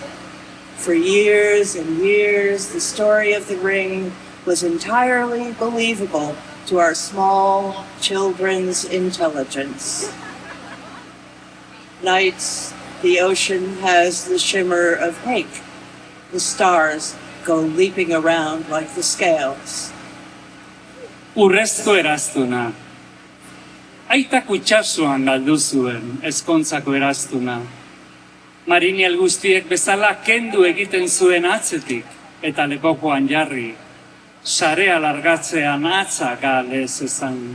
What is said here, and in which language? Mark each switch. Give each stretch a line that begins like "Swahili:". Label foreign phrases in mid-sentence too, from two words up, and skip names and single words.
English: For years and years, the story of the ring was entirely believable to our small children's intelligence. Nights, the ocean has the shimmer of hake. The stars go leaping around like the scales.
Basque: Urrezko eraztuna. Aitak itxasuan galdu zuen ezkontzako eraztuna. Mariniel guztiek bezala kendu egiten zuen atzetik eta lepokoan jarri. Sarea largatzean atza galez ezan.